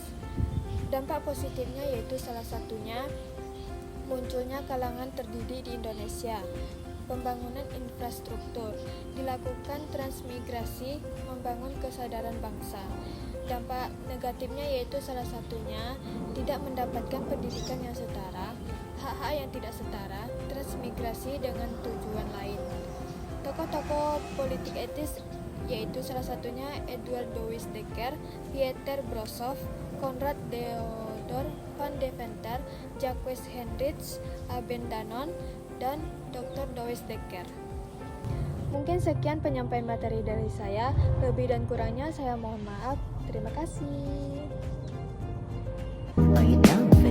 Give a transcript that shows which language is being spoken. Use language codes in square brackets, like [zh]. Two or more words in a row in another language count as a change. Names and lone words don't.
[id] Dampak positifnya yaitu salah satunya munculnya kalangan terdidik di Indonesia, pembangunan infrastruktur, dilakukan transmigrasi, membangun kesadaran bangsa. Dampak negatifnya yaitu salah satunya tidak mendapatkan pendidikan yang setara, hak-hak yang tidak setara, transmigrasi dengan tujuan lain. Tokoh-tokoh politik etis yaitu salah satunya Eduard Douwes Dekker, Pieter Brossoff, Konrad Theodor van Deventer, Jacques Hendricks, Abel Danon, dan Dr. Douwes Dekker. Mungkin sekian penyampaian materi dari saya. Lebih dan kurangnya saya mohon maaf. Terima kasih.